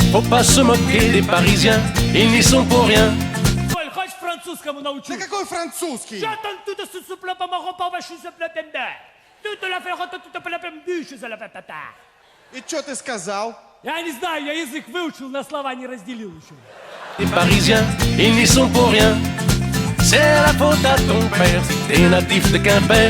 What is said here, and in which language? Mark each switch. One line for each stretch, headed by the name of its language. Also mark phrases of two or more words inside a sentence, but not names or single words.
French: Faut pas se moquer des Parisiens, ils n'y sont pour rien.
Russian: Хоть французскому научу. Да какой французский? Что там тут супло помогу по вашей заплатенда? Тут la феррота, тут плепем дыши за ла-та-та. И что ты сказал? Я не знаю, я язык выучил, на слова не разделил еще.
French: Les Parisiens, ils n'y sont pour rien. C'est la faute à ton père si t'es natif de Quimper.